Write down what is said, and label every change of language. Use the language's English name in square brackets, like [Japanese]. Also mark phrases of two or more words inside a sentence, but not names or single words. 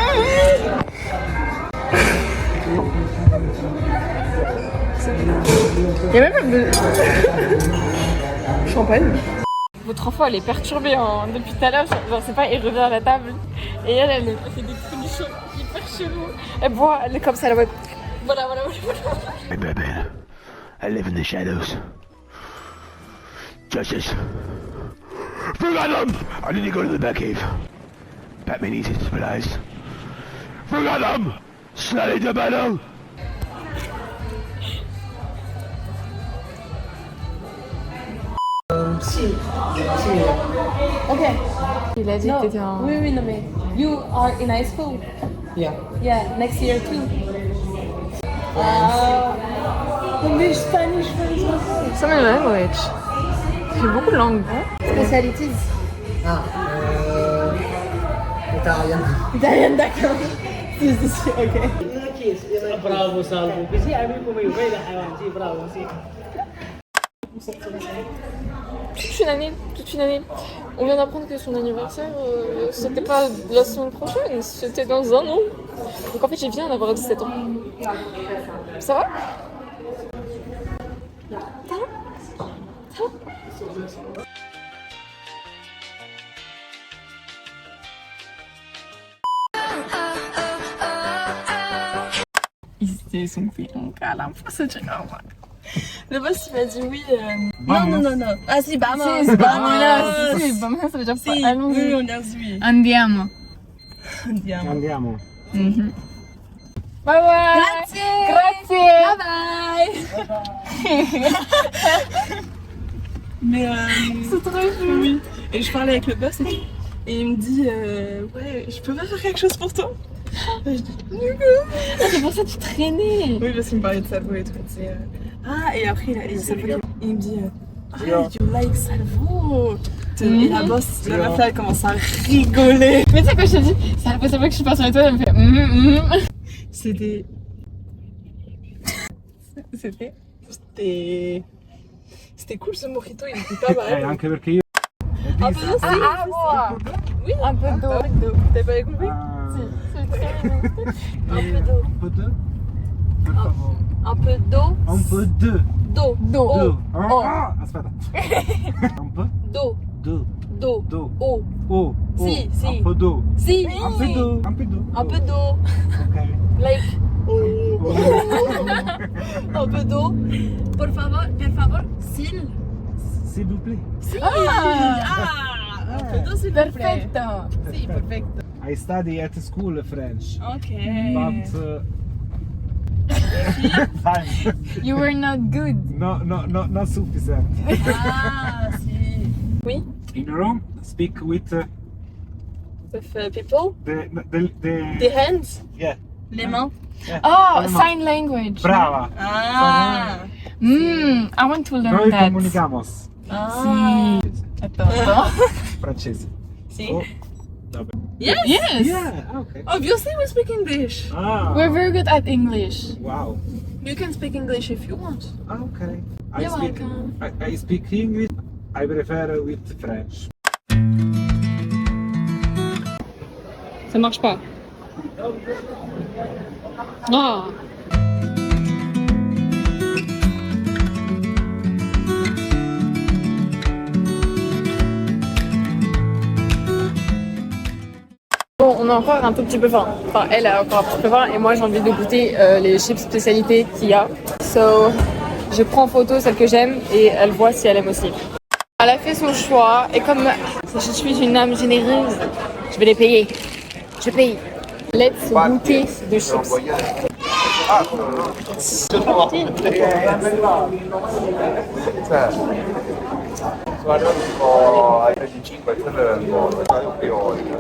[French] Il y a même pas de... champagne. Votre enfant elle est perturbée depuis tout à l'heure, genre c'est pas, il revient à la table et elle fait des folichons hyper chelous. Elle boit, elle est comme ça, elle va... Voilà. [English] Hey, baby, I live in the shadows. Justice. Vergadam! I need to go to the Batcave. Batman needs his supplies. Vergadam! Slally de battle! [French] Ok. Il a dit que t'étais en... Oui, non, mais [English] you are in high school. Yeah. Yeah, next year too. English, Spanish, French. So many language. [French] J'ai beaucoup de langues. [English] Specialities. [French] Italien. Italien, d'accord. Ok. [Italian] Bravo, Salvo. Così amico mio, vai avanti, bravo, sì. [French] Toute une année. On vient d'apprendre que son anniversaire, c'était pas la semaine prochaine, c'était dans un an. Donc en fait, j'ai viens d'avoir 17 ans. Ça va? Ils sont pris en câlin pour se dire au revoir. Le boss il m'a dit oui. Non. Ah [Spanish] si, vamos. Si, vamos, [French] ça veut dire Si, allons-y. oui, on a oui. [Italian] Andiamo. Andiamo. [English] Bye bye. Grazie. Bye bye. Mais [French] C'est trop chou. oui. Et je parlais avec le boss et il me dit ouais, je peux pas faire quelque chose pour toi? Je dis C'est pour ça que tu traînais. oui, parce qu'il me parlait de Salvo et tout. Ah, et après il me dit [English] you like Salvo? [French] Et la boss, la meuf là, elle commence à rigoler. Mais tu sais quoi je te dis, c'est la première fois que je suis pas sur les toiles, elle me fait C'était cool ce mojito, il était pas mal. [Italian] Anche perché io... [French] Un peu d'eau, oui, un peu d'eau. T'as pas compris? Si, c'est très bon. Un peu d'eau. Un peu d'eau? [Italian] Per favore. [French] Un peu d'eau. Un peu d'eau. D'eau. D'eau. Oh. [Italian] Ah, aspetta. [French] Un peu D'eau. d'eau. D'eau. D'eau. Eau. Oh. Si. Un peu d'eau. Si. Un peu d'eau. Un peu d'eau. Un peu d'eau. Ok. Like. Un peu d'eau. [Spanish] Por favor, s'il. [French] S'il vous plaît. Un peu d'eau, s'il vous plaît. [Italian] Perfetto. Si, perfetto. [English] I study at school French. Ok. But... fine. You were not good. No, not sufficient. [French] Ah, si. Oui. [English] In Rome, speak with With people. the The hands. yeah. [French] Les mains. [English] Yeah. Oh, [French] Allemand. [English] sign language. [Italian] Brava. Ah. [English] I want to learn [Italian] Noi [English] that. [Spanish] comunicamos. [French] Ah. Attends. [Italian] Francese. Si. Oh, vabbè. [English] Yes. Yes. Yeah, okay. Obviously, we speak English. Ah, We're very good at English. wow. You can speak English if you want. Okay. You're welcome. I speak English. I prefer with French. [French] Ça marche pas. Ah. Bon, on a encore un tout petit peu faim. Enfin, elle a encore un petit peu faim et moi j'ai envie de goûter les chips spécialités qu'il y a. So, je prends en photo celle que j'aime et elle voit si elle aime aussi. Elle a fait son choix et comme je suis une âme généreuse, je vais les payer. Je paye. Let's goûter de chips. [Italian] Guarda tipo ai 35, quello è un po' più